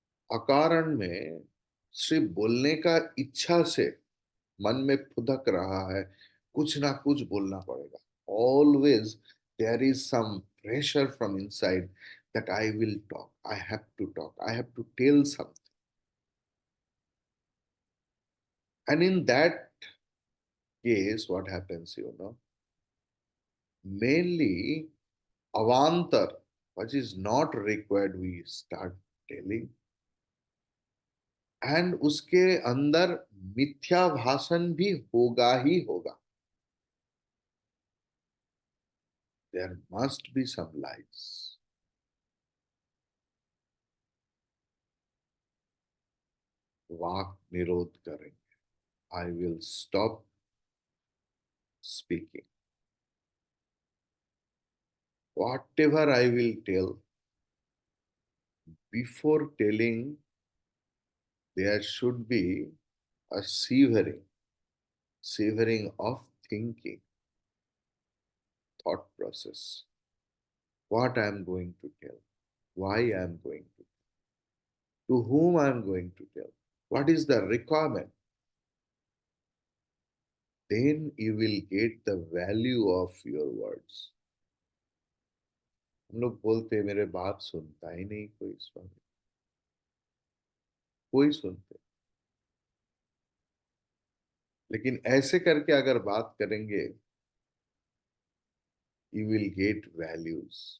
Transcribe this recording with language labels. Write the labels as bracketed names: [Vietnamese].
[Hindi] अकारण में सिर्फ बोलने का इच्छा से मन में फुदक रहा है, कुछ ना कुछ बोलना पड़ेगा. [English] Always there is some pressure from inside that I will talk, I have to talk, I have to tell something. And in that case what happens, mainly avantar, which is not required, we start telling. [Hindi] And उसके अंदर मिथ्या भाषण भी होगा ही होगा. [English] There must be some lies. [Hindi] वाक निरोध करेंगे. [English] I will stop speaking. Whatever I will tell, before telling there should be a savoring of thinking, thought process. What I am going to tell, why I am going to whom I am going to tell, what is the requirement. Then you will get the value of your words. [Hindi] हम लोग बोलते हैं मेरे बात सुनता ही नहीं कोई, स्वामी. कोई सुनते. लेकिन ऐसे करके अगर बात करेंगे, [English] You will get values.